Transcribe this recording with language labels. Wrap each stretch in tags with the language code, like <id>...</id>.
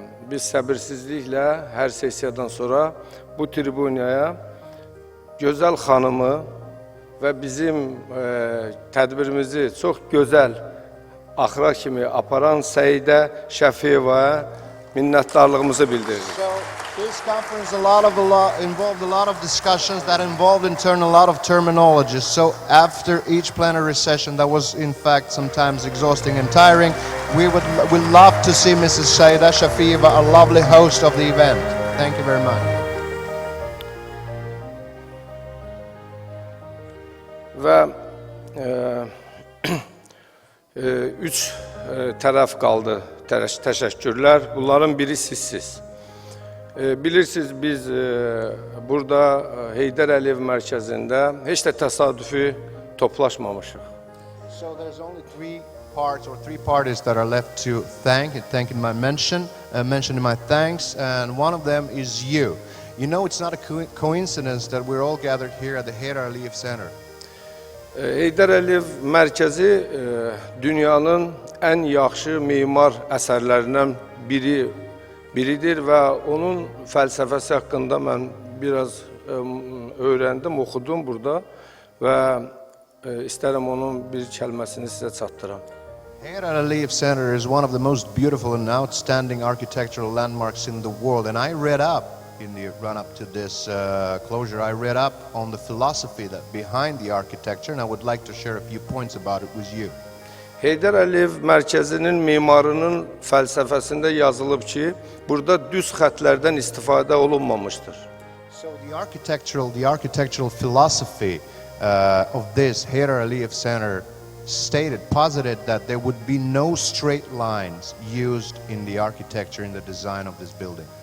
<az>biz səbirsizliklə hər sessiyadan sonra bu tribunaya gözəl xanımı və bizim tədbirimizi çox gözəl axıra kimi aparan Səidə Şəfiyevaya minnətdarlığımızı bildiririk.</az> <en>So this conference involved a lot of discussions that involved in turn a lot of terminologies. So after each plenary session that was in fact sometimes exhausting and tiring, we'd love to see Mrs. Saida Shafiyeva, a lovely host of the event. Thank you very much.</en> <az>Və üç tərəf qaldı. Təşəkkürlər. Bunların biri sizsiz. Bilirsiniz, biz burada Heydər Əliyev mərkəzində heç də təsadüfi toplaşmamışıq.</az> <en>So there's only three parties that are left to thank in my mention in my thanks, and one of them is you. You know, it's not a coincidence that we're all gathered here at the Heydər Əliyev Center.</en> <az>Heydər Əliyev mərkəzi dünyanın ən yaxşı memar əsərlərindən biridir və onun fəlsəfəsi haqqında mən biraz öyrəndim, oxudum burada və istərəm onun bir kəlməsini sizə çatdıram.</az> <en>Heydər Əliyev Center is one of the most beautiful and outstanding architectural landmarks in the world, and I read up in the run-up to this closure, I read up on the philosophy that behind the architecture, and I would like to share a few points about it with you.</en> <az>Heydər Əliyev mərkəzinin memarının fəlsəfəsində yazılıb ki, burada düz xətlərdən istifadə olunmamışdır.</az> <en>So the architectural philosophy of this Heydər Əliyev Center posited that there would be no straight lines used in the architecture, in the design of this building.</en>